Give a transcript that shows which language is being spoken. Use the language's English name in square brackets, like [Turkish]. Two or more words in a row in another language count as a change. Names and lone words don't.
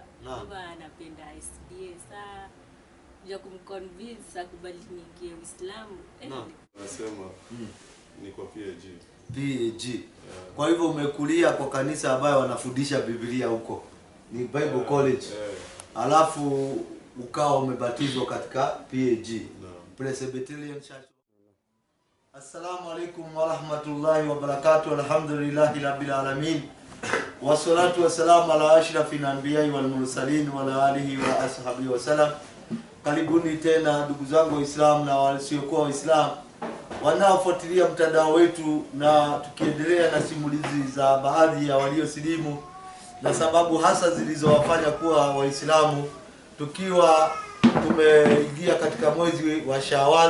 [Swahili] Baba anapenda SDA saa ya kumconvince akubali niingie Uislamu. Naam. Nasema ni kwa PAG. PAG. Kwa hivyo umekulia kwa kanisa ambayo wanafundisha Biblia huko. Ni Bible College. Alafu ukawa umebatizwa katika PAG. Presbyterian Church. [Arabic] السلام عليكم ورحمة الله وبركاته. الحمد لله رب العالمين والصلاة والسلام على أشرف الأنبياء والمرسلين وعلى آله وأصحابه وسلم. [Swahili] Karibuni tena ndugu zangu Waislamu na wasiokuwa Waislamu wanaofuatilia mtandao wetu, na tukiendelea na simulizi za baadhi ya waliosilimu na sababu hasa zilizowafanya kuwa Waislamu, tukiwa tumeingia katika mwezi wa Shawwal.